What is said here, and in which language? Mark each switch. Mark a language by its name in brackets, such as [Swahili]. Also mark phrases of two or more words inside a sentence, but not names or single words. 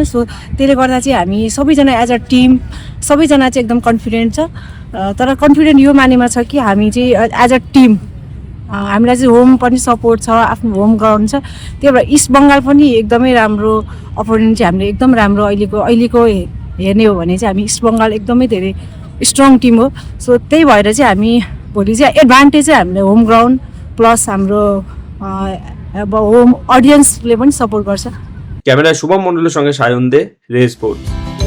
[Nepali] सो त्यसले गर्दा चाहिँ हामी सबैजना [English] as a team [Nepali] सबैजना चाहिँ एकदम कन्फिडेन्ट छ, तर कन्फिडेन्ट यो मानेमा छ कि हामी चाहिँ [English] as a team [Nepali] हामीलाई चाहिँ होम पनि सपोर्ट छ, आफ्नो [English] home ground [Nepali] छ, त्यही भएर इस्ट बङ्गाल पनि एकदमै राम्रो अपोनेन्ट चाहिँ हामीले एकदम राम्रो अहिलेको हेर्ने हो भने चाहिँ हामी इस्ट बङ्गाल एकदमै धेरै [English] strong team [Nepali] हो। सो त्यही भएर चाहिँ हामी भोलि चाहिँ एडभान्टेज चाहिँ हामीले [English] home ground plus [Nepali] हाम्रो अब [English] home audienceले [Nepali] पनि सपोर्ट गर्छ। [Bangla] ক্যামেরায় শুভম মণ্ডলের সঙ্গে সায়ন দে, রে স্পোর্টস।